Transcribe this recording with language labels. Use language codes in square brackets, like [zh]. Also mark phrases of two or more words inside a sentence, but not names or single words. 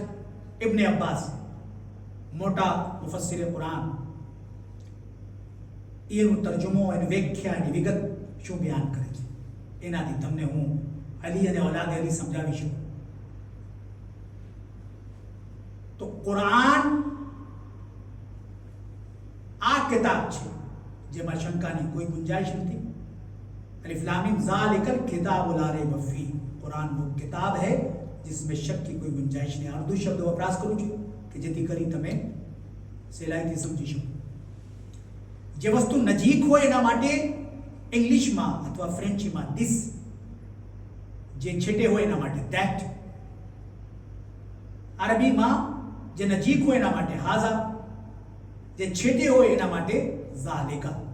[gu] ઇબ્ન અબ્બાસ મોટા મુફસ્સિર કુરાન એનું તર્જુમો અને વ્યાખ્યાની વિગત શું બયાન કરે છે એનાથી તમને હું અલી અને ઔલાદ અલી સમજાવી શકું. તો કુરાન આ કિતાબ છે જેમાં શંકાની કોઈ ગુંજાइश નથી. [ar] الم ذلك الكتاب لا ريب فيه. [ur] قرآن وہ کتاب ہے جس میں شک کی کوئی گنجائش نہیں. [gu] અર્ધુ શબ્દ વપરાશ કરું છું કે જેથી કરી તમે સહેલાઈથી સમજી શકો. જે વસ્તુ નજીક હોય એના માટે ઇંગ્લિશમાં અથવા ફ્રેન્ચીમાં ધીસ, જે છેટે હોય એના માટે ધેટ, અરબીમાં જે નજીક હોય એના માટે હાઝા, જે છેટે હોય એના માટે ઝાલિકા.